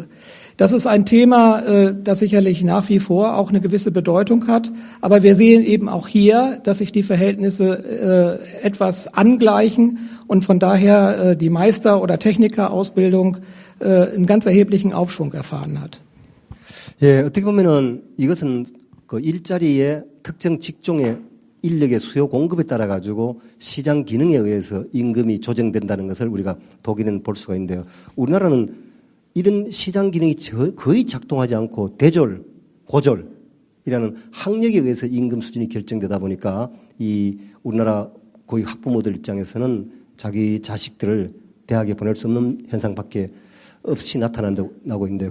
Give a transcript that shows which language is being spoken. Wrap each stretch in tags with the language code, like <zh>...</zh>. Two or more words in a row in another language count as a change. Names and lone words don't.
<de>Das ist ein Thema, das sicherlich nach wie vor auch eine gewisse Bedeutung hat. Aber wir sehen eben auch hier, dass sich die Verhältnisse etwas angleichen und von daher die Meister- oder Technikerausbildung einen ganz erheblichen Aufschwung erfahren hat.</de> <ko>예, 어떻게 보면은 이것은 그 일자리의 특정 직종의 인력의 수요 공급에 따라 가지고 시장 기능에 의해서 임금이 조정된다는 것을 우리가 독일은 볼 수가 있는데요. 우리나라는 이런 시장 기능이 거의 작동하지 않고 대졸, 고졸이라는 학력에 의해서 임금 수준이 결정되다 보니까 이 우리나라 거의 학부모들 입장에서는 자기 자식들을 대학에 보낼 수 없는 현상밖에 없이 나타나고 있는데요.</ko>